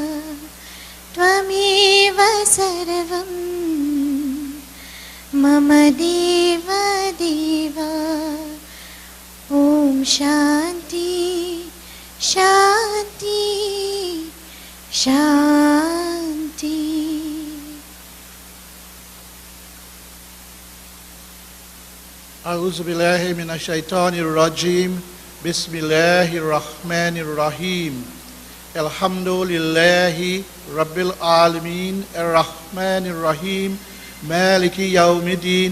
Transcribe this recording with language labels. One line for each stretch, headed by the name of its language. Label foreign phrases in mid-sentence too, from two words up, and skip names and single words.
Sanskrit: त्वमेव सर्वं मम देव देव ॐ शान्तिः शान्तिः शान्तिः.
Arabic: أعوذ بالله من الشيطان الرجيم. بسم الله الرحمن الرحيم. الحمد لله رب العالمين. الرحمن الرحيم. مالك يوم الدين.